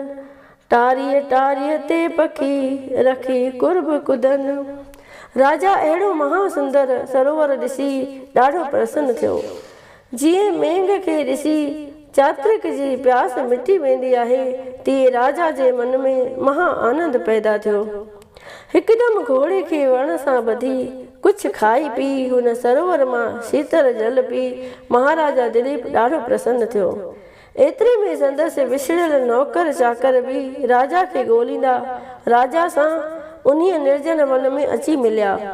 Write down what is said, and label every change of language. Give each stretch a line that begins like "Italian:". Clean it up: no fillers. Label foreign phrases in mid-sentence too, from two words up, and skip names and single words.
Sindhi: टारीअ ते पखी रखी कुर्ब कुदनि। राजा अहिड़ो महासुंदर सरोवर ॾिसी ॾाढो प्रसन्न थियो। जीअं मेंघ खे ॾिसी चात्रिक जी प्यास मिटी वेंदी आहे तीअं राजा जे मन में महा आनंद पैदा थियो। हिकदमि घोड़े खे वण सां ॿधी कुझु खाई पी हुन सरोवर मां शीतल जल पी महाराजा दिलीप ॾाढो प्रसन्न थियो। एतिरे में संदसि विछड़ियल नौकर चाकर बि राजा खे ॻोल्हींदा राजा सां उन्हीअ निर्जन वन में अची मिलिया।